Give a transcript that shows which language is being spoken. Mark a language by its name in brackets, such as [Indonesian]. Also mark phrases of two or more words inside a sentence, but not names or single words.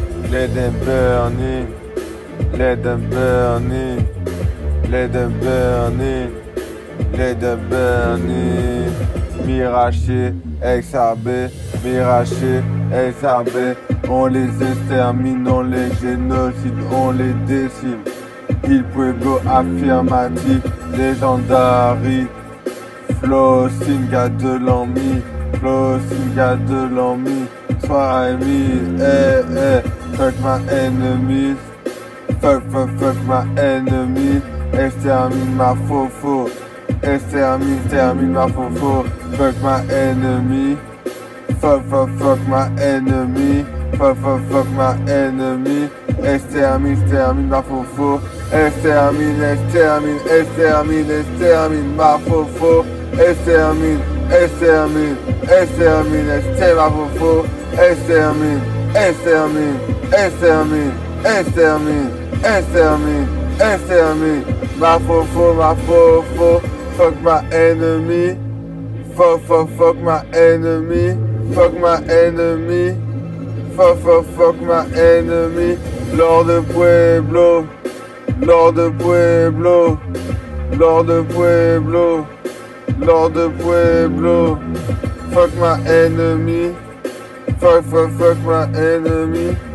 [English] let them burn it, let them burn it, let them burn it, let them burn it. Miraché, XRB, Miraché, XRB, [French] on les extermine, on les génocide, on les décime. Il pueblo affirmatif, légendary. Flow, Singa de l'ennemi, Flow, Singa de l'ennemi. Sois ami, [English] fuck my enemies, fuck my enemies. [French] Extermine ma fofo, extermine ma fofo. [English] Fuck my enemy, fuck my enemy, fuck my enemy. [French] Extermine ma fofo, extermine ma fofo. Extermine ma fofo. Extermine ma fofo. [English] Fuck my enemy, fuck my enemy, fuck my enemy, fuck my enemy. Lord de Pueblo, Lord de Pueblo, Lord de Pueblo, Lord de Pueblo. Fuck my enemy, fuck my enemy.